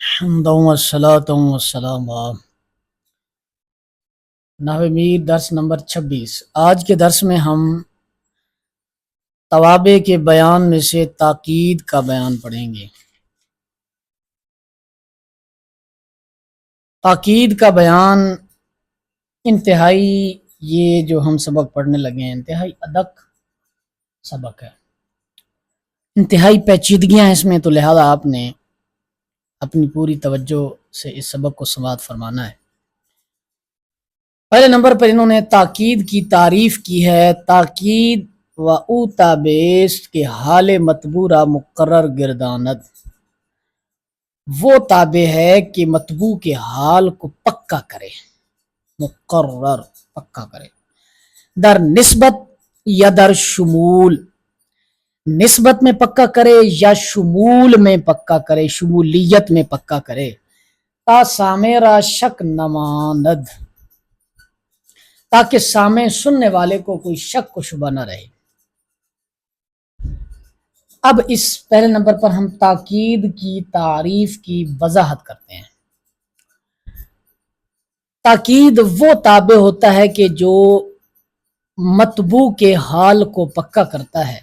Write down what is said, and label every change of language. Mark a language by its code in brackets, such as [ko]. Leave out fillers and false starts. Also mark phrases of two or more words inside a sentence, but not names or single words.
[ar] حمدا والصلاة والسلام [ur] نحو میر درس نمبر 26۔ آج کے درس میں ہم توابع کے بیان میں سے تاکید کا بیان پڑھیں گے۔ تاکید کا بیان انتہائی، یہ جو ہم سبق پڑھنے لگے ہیں انتہائی ادق سبق ہے، انتہائی پیچیدگیاں ہیں اس میں، تو لہذا آپ نے اپنی پوری توجہ سے اس سبق کو سماعت فرمانا ہے۔ پہلے نمبر پر انہوں نے تاکید کی تعریف کی ہے۔ [fa] تاکید و او تابیست کے حال مطبوع مقرر گرداند، [ur] وہ تابع ہے کہ مطبوع کے حال کو پکا کرے، مقرر پکا کرے، [fa] در نسبت یا در شمول، [ur] نسبت میں پکا کرے یا شمول میں پکا کرے، شمولیت میں پکا کرے، [fa] تا سامع را شک نماند، [ur] تاکہ سامع سننے والے کو کوئی شک و شبہ نہ رہے۔ اب اس پہلے نمبر پر ہم تاکید کی تعریف کی وضاحت کرتے ہیں۔ تاکید وہ تابع ہوتا ہے کہ جو مطبوع کے حال کو پکا کرتا ہے۔